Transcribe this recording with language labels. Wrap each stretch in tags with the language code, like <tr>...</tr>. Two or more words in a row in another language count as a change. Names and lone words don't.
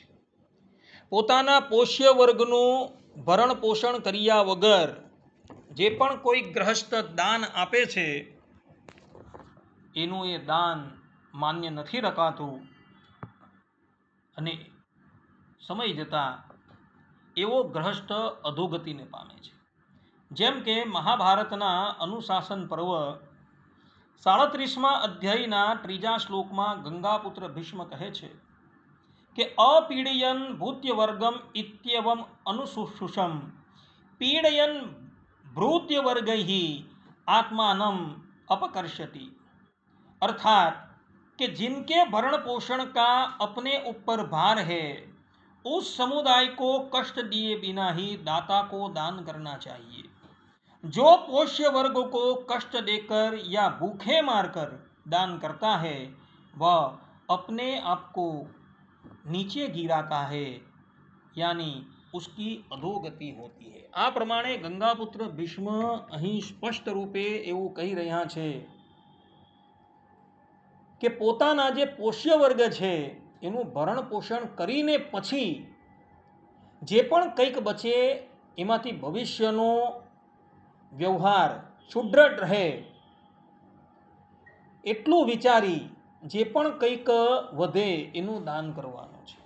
<gu>પોતાના પોષ્ય વર્ગનું ભરણ પોષણ કર્યા વગર જે પણ કોઈ ગ્રહસ્થ દાન આપે છે એનું એ દાન માન્ય નથી રખાતું અને સમય જતા એવો ગ્રહસ્થ અધોગતિને પામે છે. જેમ કે મહાભારતના અનુશાસન પર્વ 37મા અધ્યાયના 3જા શ્લોકમાં ગંગાપુત્ર ભીષ્મ કહે છે કે</gu> <sa>अपीडयन् भृत्यवर्गम् इत्येवम् अनुशुश्रुम पीड़यन भ्रूत्य वर्ग ही आत्मानम अपकर्षति.</sa> <hi>अर्थात कि जिनके भरण पोषण का अपने ऊपर भार है उस समुदाय को कष्ट दिए बिना ही दाता को दान करना चाहिए. जो पोष्य वर्ग को कष्ट देकर या भूखे मारकर दान करता है वह अपने आप को नीचे गिराता है, यानी उसकी अधोगति होती है.</hi> <gu>આ પ્રમાણે ગંગાપુત્ર ભીષ્મ અહીં સ્પષ્ટ રૂપે એવું કહી રહ્યા છે કે પોતાના જે પોષ્ય વર્ગ છે એનું ભરણ પોષણ કરીને પછી જે પણ કંઈક બચે એમાંથી ભવિષ્યનો વ્યવહાર સુદ્રઢ રહે એટલું વિચારી જે પણ કંઈક વધે એનું દાન કરવાનું છે.</gu>